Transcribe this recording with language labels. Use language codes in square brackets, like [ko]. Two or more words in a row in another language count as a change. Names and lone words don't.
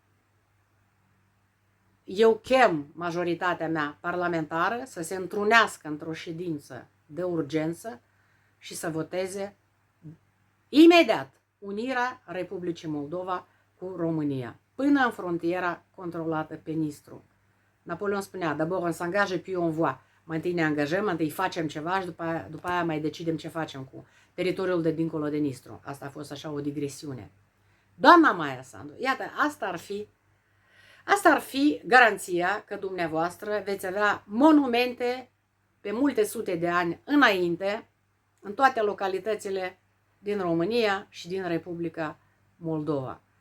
[ro] Eu chem majoritatea mea parlamentară să se întrunească într-o ședință de urgență și să voteze imediat unirea Republicii Moldova cu România, până în frontiera controlată pe Nistru. Napoleon spunea, [fr] d'abord on s'engage puis on voit. [ro] Mai întâi ne angajăm, mai întâi facem ceva și după aia mai decidem ce facem cu teritoriul de dincolo de Nistru. Asta a fost așa o digresiune. Doamna Maia Sandu, iată, asta ar fi garanția că dumneavoastră veți avea monumente pe multe sute de ani înainte în toate localitățile din România și din Republica Moldova.